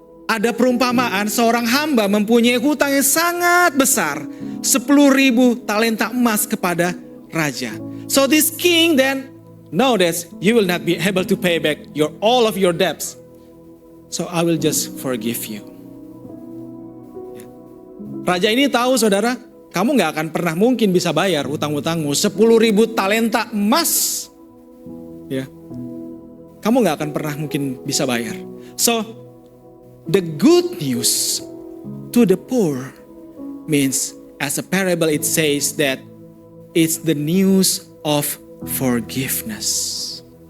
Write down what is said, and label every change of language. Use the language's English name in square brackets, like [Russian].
[Indonesian] Ada perumpamaan seorang hamba mempunyai hutang yang sangat besar, 10,000 talenta emas kepada raja. [English] So this king then know that you will not be able to pay back all of your debts. So I will just forgive you. [Indonesian] Raja ini tahu saudara, kamu gak akan pernah mungkin bisa bayar hutang-hutangmu 10,000 talenta emas. Ya, kamu gak akan pernah mungkin bisa bayar. [English] So, the good news to the poor means, as a parable it says that it's the news of forgiveness.